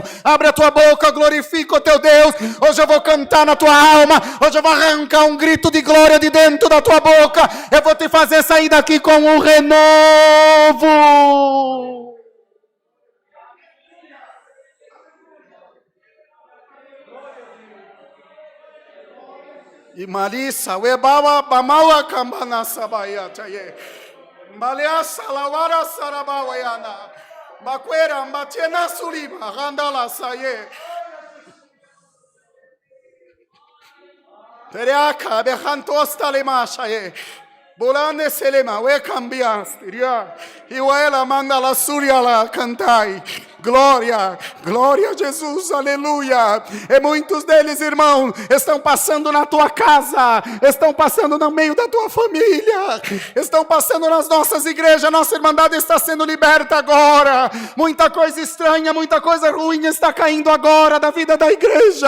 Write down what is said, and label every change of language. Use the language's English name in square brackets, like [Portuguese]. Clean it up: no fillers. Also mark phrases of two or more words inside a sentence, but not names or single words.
[Portuguese] Abre a tua boca, glorifica o teu Deus. Hoje eu vou cantar na tua alma, hoje eu vou arrancar um grito de glória de dentro da tua boca. Eu vou te fazer sair daqui com um renovo. E Marisa, Webawa, Bamawa, Kambana, Sabaya, Chaye, Malea, Salawara, Sarabawayana, Bakwera, Mbatiena, Sulima, Randala, Saye, Tereaka, Bejantosta, Lema, Chaye, Bolane, Selema, We Cambias, Tiria, Iwaela, Mandala, Suriala, Cantai. Glória, glória a Jesus, aleluia. E muitos deles, irmão, estão passando na tua casa, estão passando no meio da tua família, estão passando nas nossas igrejas. Nossa irmandade está sendo liberta agora. Muita coisa estranha, muita coisa ruim está caindo agora da vida da igreja.